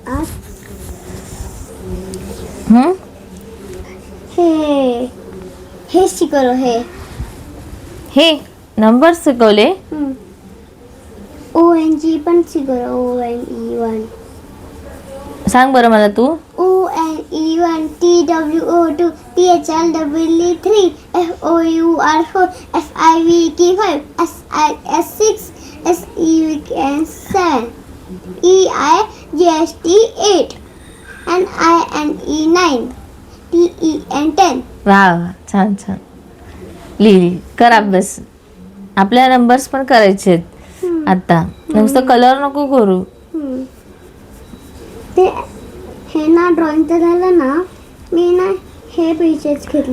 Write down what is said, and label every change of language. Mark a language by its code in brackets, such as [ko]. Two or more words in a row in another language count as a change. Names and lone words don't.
[mr] हे शिकवलं. हे नंबर शिकवले. ONG पण शिकवलं. ONE1 सांग बरं मला तू. [en] ONE1 TWO2 THLWE3 FOUR4 FIVK5 SIS6 SEVK7 EIGST8 NINE9 TEN10. [mr] वा वा छान छान. लिहिली. कर अभ्यास. आपल्या नंबर्स पण करायचे आहेत आता. नुसतं कलर नको करू. ते हे ना ड्रॉइंग तर झालं ना. मी ना हे पेजेस घेतले.